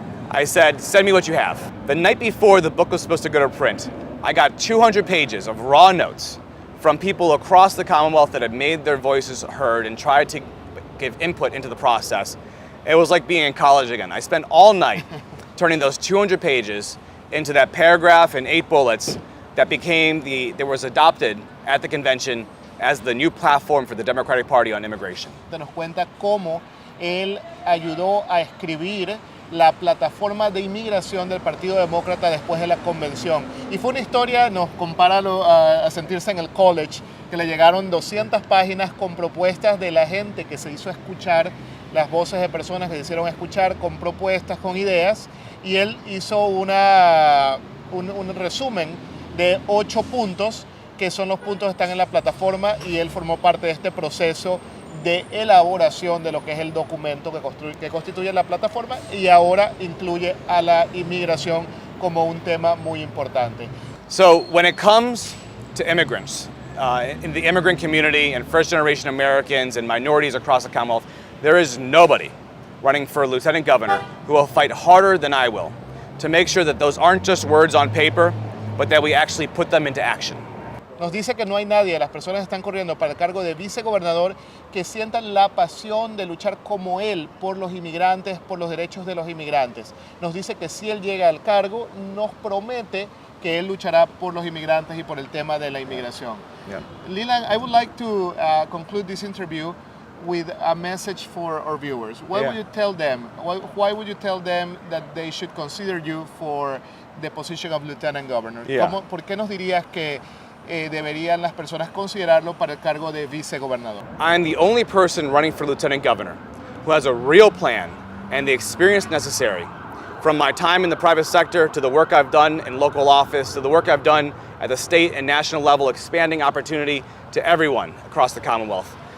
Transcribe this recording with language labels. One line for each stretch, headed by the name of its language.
English: I said, send me what you have. The night before the book was supposed to go to print, I got 200 pages of raw notes from people across the Commonwealth that had made their voices heard and tried to give input into the process. It was like being in college again. I spent all night turning those 200 pages into that paragraph and 8 bullets that was adopted at the convention as the new platform for the Democratic Party on immigration.
Spanish: Nos cuenta cómo él ayudó a escribir la plataforma de inmigración del Partido Demócrata después de la convención. Y fue una historia, nos compara a sentirse en el college, que le llegaron 200 páginas con propuestas de la gente que se hizo escuchar, las voces de personas que se hicieron escuchar con propuestas, con ideas, y él hizo un resumen de 8 puntos, que son los puntos que están en la plataforma, y él formó parte de este proceso de elaboración de lo que es el documento que constituye la plataforma, y ahora incluye a la inmigración como un tema muy importante.
English: So when it comes to immigrants, in the immigrant community and first-generation Americans and minorities across the Commonwealth, there is nobody running for lieutenant governor who will fight harder than I will to make sure that those aren't just words on paper, but that we actually put them into action.
Spanish: Nos dice que no hay nadie, las personas que están corriendo para el cargo de vicegobernador, que sientan la pasión de luchar como él por los inmigrantes, por los derechos de los inmigrantes. Nos dice que si él llega al cargo, nos promete que él luchará por los inmigrantes y por el tema de la inmigración.
English: Yeah. Leland, I would like to conclude this interview with a message for our viewers. What would you tell them? Why would you tell them that they should consider you for the position of lieutenant governor? Yeah.
Spanish: ¿Por qué nos dirías que deberían las personas considerarlo para el cargo de vicegobernador?
English: I'm the only person running for lieutenant governor who has a real plan and the experience necessary, from my time in the private sector to the work I've done in local office to the work I've done at the state and national level, expanding opportunity to everyone across the Commonwealth.